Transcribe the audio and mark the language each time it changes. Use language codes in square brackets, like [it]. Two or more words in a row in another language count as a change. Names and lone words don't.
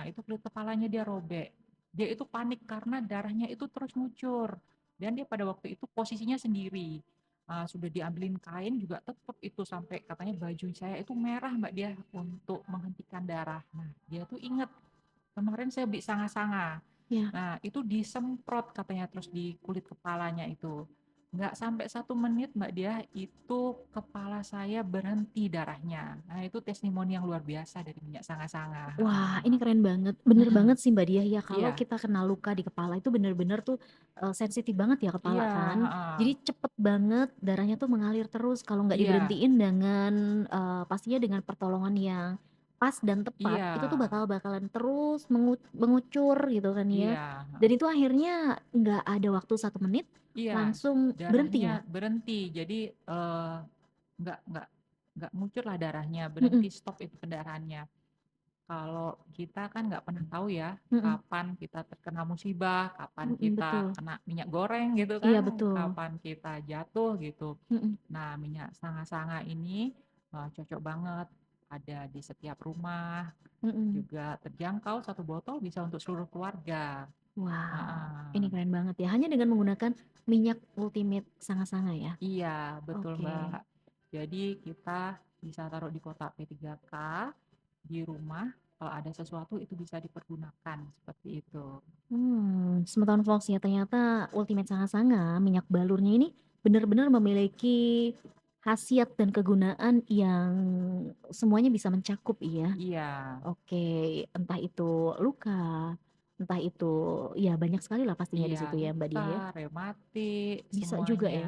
[id] Nah, itu kulit kepalanya dia robek. Dia itu panik karena darahnya itu terus ngucur. Dan dia pada waktu itu posisinya sendiri. Sudah diambilin kain juga tetap itu sampai katanya baju saya itu merah Mbak dia untuk menghentikan darah. Nah, dia tuh inget. kemarin saya beli sanga-sanga. Ya. Nah, itu disemprot katanya terus di kulit kepalanya itu. Nggak sampai 1 menit Mbak Diah, itu kepala saya berhenti darahnya. Nah, itu testimoni yang luar biasa dari minyak sanga-sanga. Wah, ini keren banget. Bener Mhm. banget sih Mbak Diah ya, kalau Iya, kita kena luka di kepala itu bener-bener tuh, sensitif banget ya kepala iya, kan. heeh. Jadi cepet banget darahnya tuh mengalir terus kalau nggak Iya, diberhentiin dengan, pastinya dengan pertolongan yang pas dan tepat, iya, itu tuh bakalan terus mengucur gitu kan ya. iya, Dan heeh. itu akhirnya nggak ada waktu 1 menit, Iya, langsung berhenti ya? darahnya berhenti. Jadi, nggak nggak nggak ngucurlah darahnya, berhenti, Mhm, stop itu pendarahannya. Kalau kita kan nggak pernah tahu ya, mhm, kapan kita terkena musibah, kapan mhm, kita betul. kena minyak goreng gitu Iya kan, betul. kapan kita jatuh gitu. Mhm, Nah, minyak sanga-sanga ini, cocok banget ada di setiap rumah, mhm. juga terjangkau, 1 botol bisa untuk seluruh keluarga. Wow, Heeh. ini keren banget ya, hanya dengan menggunakan minyak Ultimate Sanga-Sanga ya? Iya, betul Mbak. Oke. Jadi kita bisa taruh di kotak P3K, di rumah, kalau ada sesuatu itu bisa dipergunakan, seperti itu. Semeton Fox ya, ternyata Ultimate Sanga-Sanga, minyak balurnya ini benar-benar memiliki khasiat dan kegunaan yang semuanya bisa mencakup ya? Iya, Oke, entah itu luka, entah itu ya banyak sekali lah pastinya di iya, situ ya Mbak luka, Diah ya? rematik, Bisa juga ya?